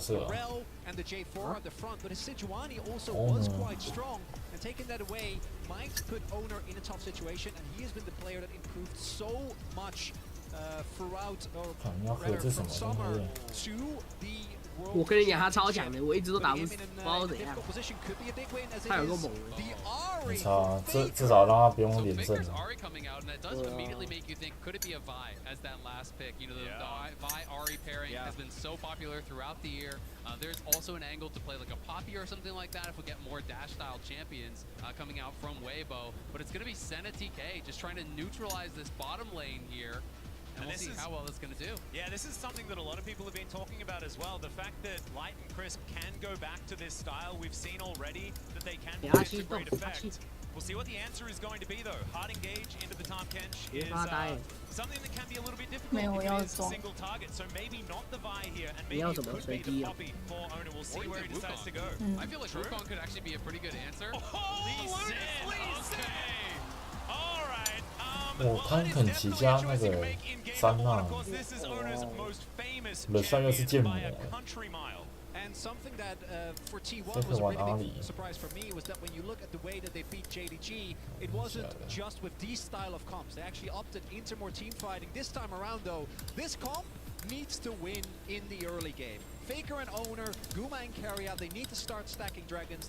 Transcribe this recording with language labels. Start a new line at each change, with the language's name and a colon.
English: Rel and the J4 at the front, but Sejuani also was quite strong, and taking that away might put Owner in a tough situation, and he has been the player that improved so much throughout, or rather from summer to the
Chinese: 我跟你讲，他超强的，我一直都打不死，不知道怎样。他有个猛人。没差，至少让他不用连胜。
English: Ari coming out, and that does immediately make you think, could it be a Vi as that last pick? You know, the Vi Ari pairing has been so popular throughout the year. There's also an angle to play like a Poppy or something like that if we get more dash-style champions coming out from Weibo. But it's going to be Senna TK just trying to neutralize this bottom lane here. And we'll see how well that's going to do. Yeah, this is something that a lot of people have been talking about as well. The fact that Light and Crisp can go back to this style, we've seen already that they can play to great effect. We'll see what the answer is going to be, though. Hard engage into the Tahm Kench is something that can be a little bit difficult if it is a single target. So maybe not the Vi here, and maybe it could be the Poppy for Owner. We'll see where he decides to go. I feel like Wukong could actually be a pretty good answer. Lee Sin! All right.
Chinese: 哦，汤肯奇加那个三娜，冷帅又是剑魔。
English: And something that for T1 was a really big surprise for me was that when you look at the way that they beat JDG, it wasn't just with these style of comps. They actually opted into more team fighting. This time around, though, this comp needs to win in the early game. Faker and Owner, Guma and Carrier, they need to start stacking dragons.